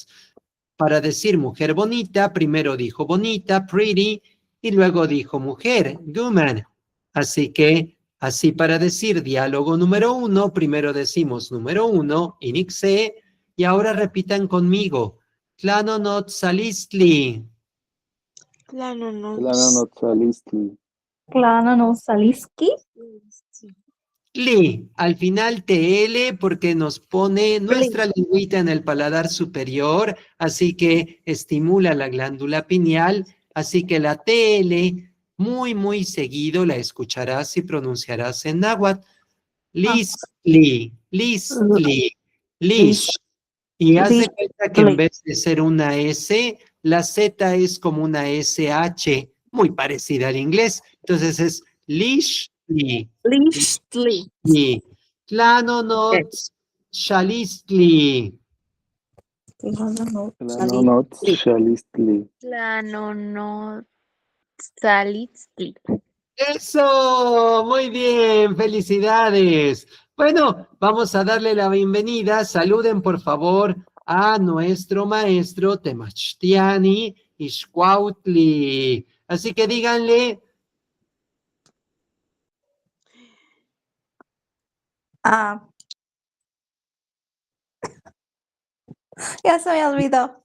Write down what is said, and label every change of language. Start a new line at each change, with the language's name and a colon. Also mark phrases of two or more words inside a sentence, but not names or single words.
Spanish: Para decir mujer bonita, primero dijo bonita, pretty, y luego dijo mujer, woman. Así que, así para decir diálogo número 1, primero decimos número 1, inixe, y ahora repitan conmigo.
Nahuatl languages: Tlanonot salistli. Tlananotzalistli. Klana no Saliski.
Spanish: Li, al final TL porque nos pone nuestra lengüita en el paladar superior, así que estimula la glándula pineal, así que la TL muy seguido la escucharás y pronunciarás en náhuatl.
Nahuatl languages: Listli, listli, lish.
Spanish: Y haz de cuenta que en vez de ser una S, la Z es como una SH, muy parecida al inglés. Entonces es lishli.
Nahuatl languages: Listli. Tlanonot shalistli. Tlananotzalistli. Tlanonotsalistli.
Spanish: Eso, muy bien, felicidades. Bueno, vamos a darle la bienvenida. Saluden, por favor, a nuestro maestro Temachtiani Ixcuautli. Así que díganle, Ah, ya se me olvidó.